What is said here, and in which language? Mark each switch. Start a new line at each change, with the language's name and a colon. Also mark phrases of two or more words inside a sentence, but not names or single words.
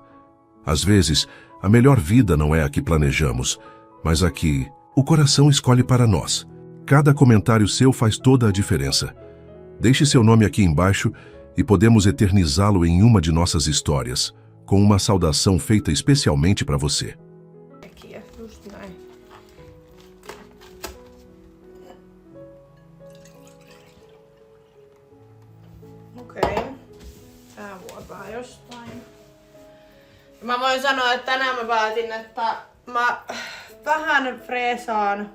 Portuguese: Às vezes, a melhor vida não é a que planejamos, mas a que o coração escolhe para nós. Cada comentário seu faz toda a diferença. Deixe seu nome aqui embaixo e podemos eternizá-lo em uma de nossas histórias, com uma saudação feita especialmente para você.
Finnish: Tää vuopaa jostain. Mä voin sanoa, että tänään mä päätin, että mä vähän freesaan.